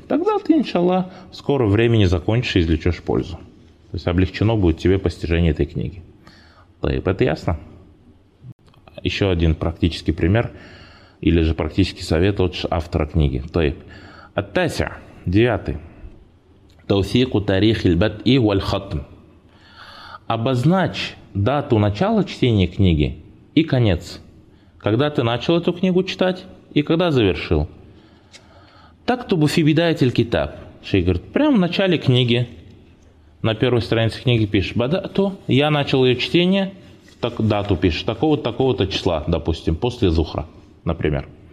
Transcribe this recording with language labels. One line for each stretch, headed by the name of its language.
Russian: Тогда ты, иншаллах, в скором времени закончишь и извлечешь пользу. То есть облегчено будет тебе постижение этой книги. Тайп, это ясно? Еще один практический пример, или же практический совет от автора книги. Тайп.
Arabic: التاسع,
Russian: девятый.
Arabic: توثيق تاريخ البدء والختم.
Russian: Обозначь дату начала чтения книги и конец. Когда ты начал эту книгу читать и когда завершил.
Arabic: Так то бы фибидайтель китаб.
Russian: Шейх говорит, прямо в начале книги, на первой странице книги пишешь, бадату, я начал ее чтение, так, дату пишешь, такого-то, такого-то числа, допустим, после зухра, например.